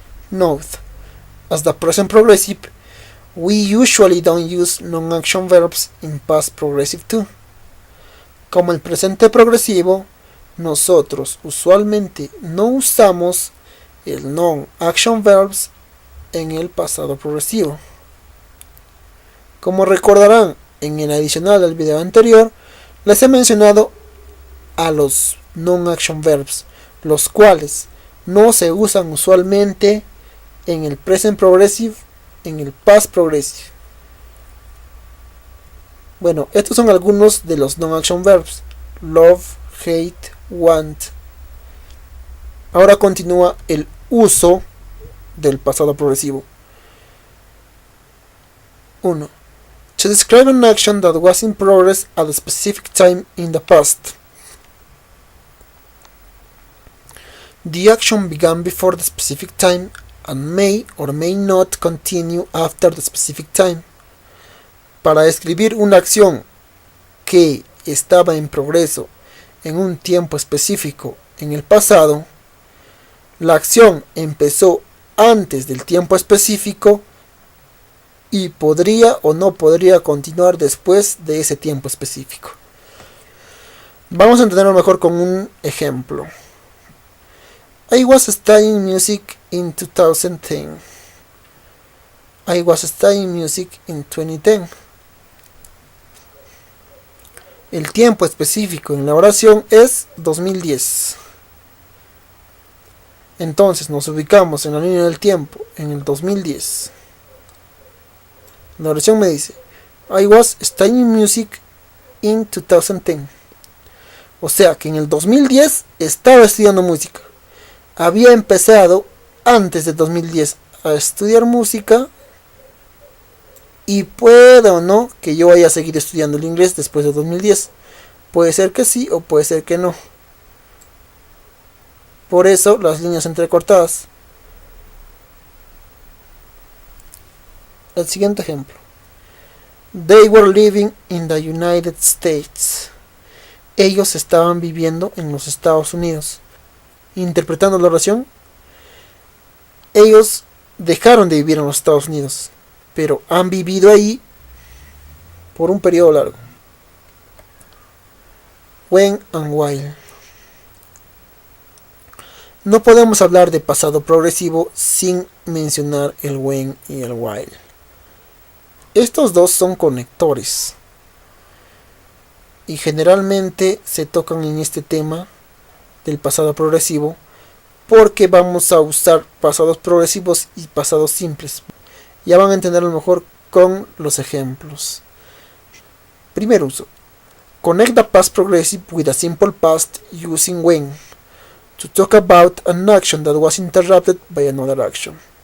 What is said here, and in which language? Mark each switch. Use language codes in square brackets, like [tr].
[en] Note, as the present progressive, we usually don't use non-action verbs in past progressive too. [es] Como el presente progresivo, nosotros usualmente no usamos el non-action verbs en el pasado progresivo. Como recordarán, en el adicional del video anterior, les he mencionado a los non-action verbs, los cuales no se usan usualmente en el present progressive, en el past progressive. Bueno, estos son algunos de los non-action verbs: love, hate, want. Ahora continúa el uso del pasado progresivo. 1. [en] To describe an action that was in progress at a specific time in the past. The action began before the specific time and may or may not continue after the specific time. [es] Para describir una acción que estaba en progreso en un tiempo específico en el pasado, la acción empezó antes del tiempo específico y podría o no podría continuar después de ese tiempo específico. Vamos a entenderlo mejor con un ejemplo. [en] I was studying music in 2010. I was studying music in 2010. [es] El tiempo específico en la oración es 2010. Entonces nos ubicamos en la línea del tiempo en el 2010. La oración me dice: [en] I was studying music in 2010. [es] O sea que en el 2010 estaba estudiando música. Había empezado antes de 2010 a estudiar música. Y puede o no que yo vaya a seguir estudiando el inglés después de 2010. Puede ser que sí o puede ser que no. Por eso las líneas entrecortadas. El siguiente ejemplo. [en] They were living in the United States. [es] Ellos estaban viviendo en los Estados Unidos. Interpretando la oración, ellos dejaron de vivir en los Estados Unidos, pero han vivido ahí por un periodo largo. [en] When and while. [es] No podemos hablar de pasado progresivo sin mencionar el when y el while. Estos dos son conectores y generalmente se tocan en este tema del pasado progresivo porque vamos a usar pasados progresivos y pasados simples. Ya van a entenderlo mejor con los ejemplos. Primer uso. [en] Connect the past progressive with a simple past using when to talk about an action that was interrupted by another action.